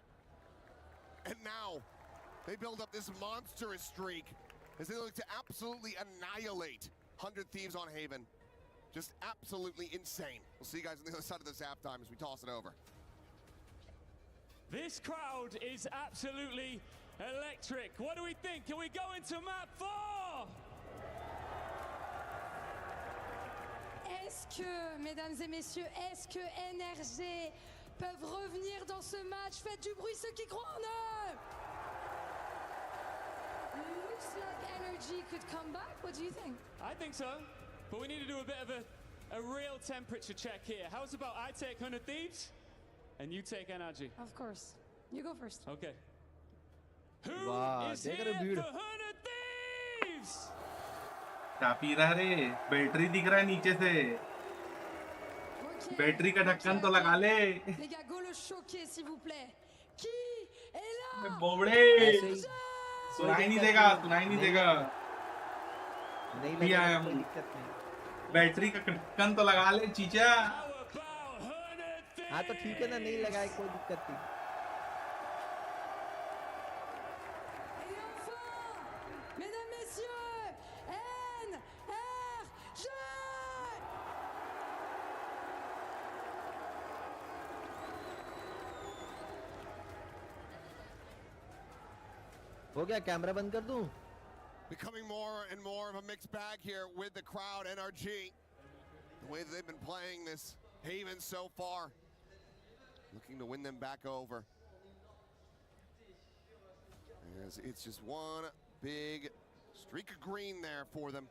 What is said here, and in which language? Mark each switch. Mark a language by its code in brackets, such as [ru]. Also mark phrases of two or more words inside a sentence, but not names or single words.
[en] And now they build up this monstrous streak as they look to absolutely annihilate 100 Thieves on Haven. Just absolutely insane. We'll see you guys on the other side of this halftime as we toss it over. This crowd is absolutely electric. What do we think? Can we go into map 4? [fr] Est-ce que, mesdames et messieurs, est-ce que NRG peuvent revenir dans ce match? Faites du bruit ceux qui croient en eux! [en] Looks like NRG could come back. What do you think? I think so, but we need to do a bit of a real temperature check here. How's about I take 100 Thieves and you take NRG? Of course. You go first. Okay. Who is here for 100 Thieves? [hi] क्या पी रहा रे? बैटरी दिख रहा है नीचे से. बैटरी का ढक्कन तो लगा ले. [fr] Les gars, go le choquer s'il vous plaît. Qui est là? [hi] बोबड़े. सुनाई नहीं देगा, सुनाई नहीं देगा. नहीं आया. बैटरी का ढक्कन तो लगा ले चीचा. हाँ तो ठीक है ना, नहीं लगाए कोई दिक्कत नहीं. [fr] Mesdames, Messieurs, NRG! [hi] हो गया, कैमरा बंद कर दूं? [en] Becoming more and more of a mixed bag here with the crowd, NRG. The way that they've been playing this Haven so far. Looking to win them back over. As it's just one big streak of green there for them.